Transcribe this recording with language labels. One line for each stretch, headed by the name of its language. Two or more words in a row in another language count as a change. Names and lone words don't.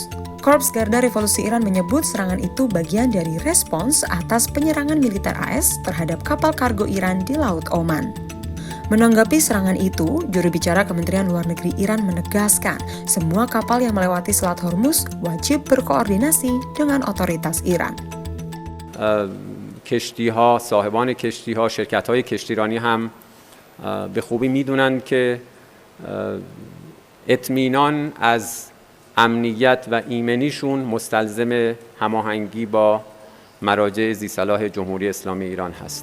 Indonesian: Korps Garda Revolusi Iran menyebut serangan itu bagian dari respons atas penyerangan militer AS terhadap kapal kargo Iran di Laut Oman. Menanggapi serangan itu, juru bicara Kementerian Luar Negeri Iran menegaskan semua kapal yang melewati Selat Hormuz wajib berkoordinasi dengan otoritas Iran.
Persian: کشتی‌ها، صاحبان کشتی‌ها، شرکت‌های کشتیرانی هم به خوبی می‌دونن که اطمینان از امنیت و ایمنیشون مستلزم هماهنگی با مراجع ذی‌صلاح جمهوری اسلامی ایران هست.